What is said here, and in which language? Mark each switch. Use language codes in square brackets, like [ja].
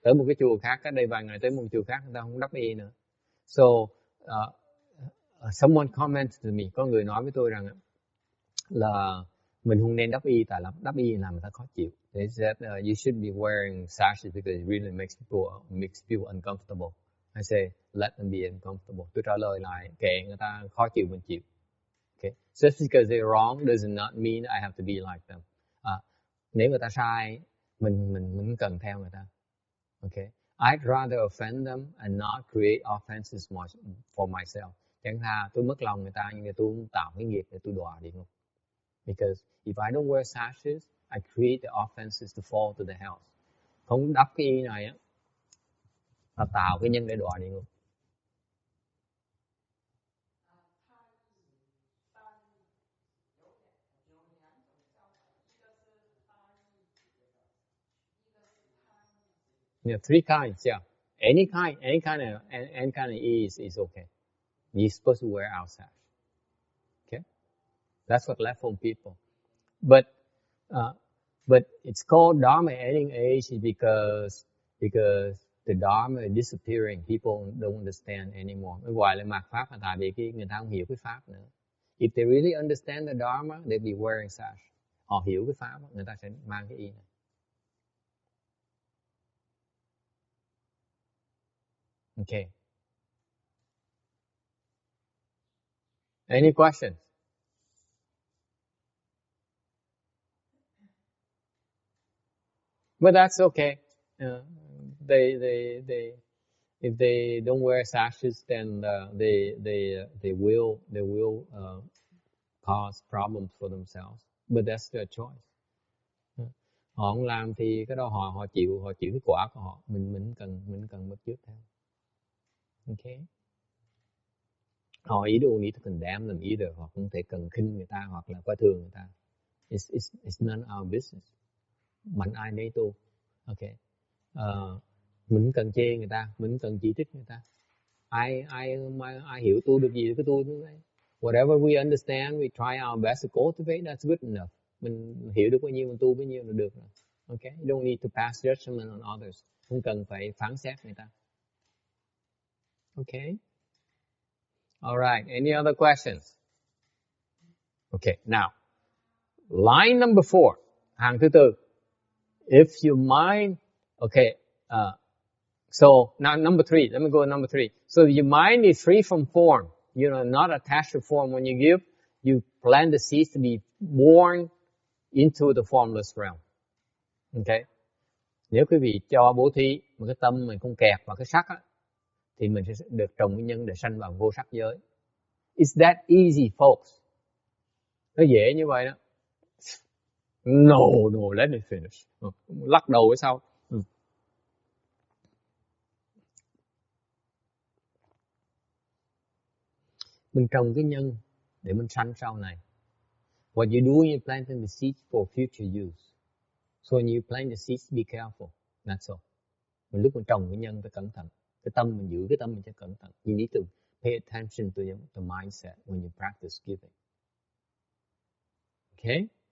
[vi] Tới một cái chùa khác, cách đây vài ngày tới một chùa khác người ta không đắp y nữa. [en] So someone commented to me. [vi] Có người nói với tôi rằng là mình không nên đắp y, tại đắp y làm người ta khó chịu. [en] They said you should be wearing sashes because it really makes people uncomfortable. I say let them be uncomfortable. [vi] Tôi trả lời lại kệ người ta khó chịu mình chịu. [en] Okay. Just because they're wrong does not mean I have to be like them. [vi] Nếu người ta sai, mình cần theo người ta. [en] Okay. I'd rather offend them and not create offenses for myself. [vi] Chẳng thà tôi mất lòng người ta nhưng mà tôi không tạo cái nghiệp để tôi đọa địa ngục. [en] Because if I don't wear sashes, I create the offenses to fall to the hell. [vi] Không đắp cái y này á, là tạo cái nhân để đọa địa ngục. [en] Yeah, 3 kinds. Yeah, any kind of e is okay. You're supposed to wear our sash. Okay, that's what left home people. But it's called Dharma ending age because the Dharma is disappearing. People don't understand anymore. [vi] Nó gọi là mạt Pháp là tại vì người ta không hiểu cái Pháp nữa. [en] If they really understand the Dharma, they'll be wearing sash. [vi] Họ hiểu cái Pháp, người ta sẽ mang cái y này. [en] Okay. Any questions? But that's okay. If they don't wear sashes, then they will cause problems for themselves. But that's their choice. [vi] Họ không làm thì cái đó họ chịu cái quả của họ. Mình cần bắt chước theo. [en] Okay. Họ you don't need to condemn them either. [vi] Họ không thể cần khinh người ta hoặc là coi thường người ta. [en] It's none of our business. [vi] Mạnh ai nấy tu. [en] Okay. [vi] Mình cần chê người ta, mình cần chỉ trích người ta. Ai hiểu tu được gì thì cứ tu như vậy. [en] Whatever we understand, we try our best to cultivate. That's good enough. [vi] Mình hiểu được bao nhiêu mình tu bấy nhiêu là được rồi. [en] Okay. You don't need to pass judgment on others. [vi] Không cần phải phán xét người ta. [en] Okay. All right. Any other questions? Okay. Now, line number 4. [vi] Hàng thứ tư. [en] If your mind, okay. So now number 3. Let me go to number 3. So if your mind is free from form, you know, not attached to form when you give, you plant the seeds to be born into the formless realm. Okay. [vi] Nếu quý vị cho bố thí mà cái tâm mình không kẹp vào cái sắc á, thì mình sẽ được trồng cái nhân để sanh vào vô sắc giới. [en] It's that easy, folks. [vi] Nó dễ như vậy đó. [en] No, let me finish. [vi] Lắc đầu cái sau. Mình trồng cái nhân để mình sanh sau này. [en] What you do, you planting the seeds for future use. So when you plant the seeds, be careful. That's all. [vi] Mình lúc mình trồng cái nhân phải cẩn thận. Cái tâm mình giữ cái tâm mình cho cẩn thận. [en] You need to pay attention to the mindset when you practice giving. Okay?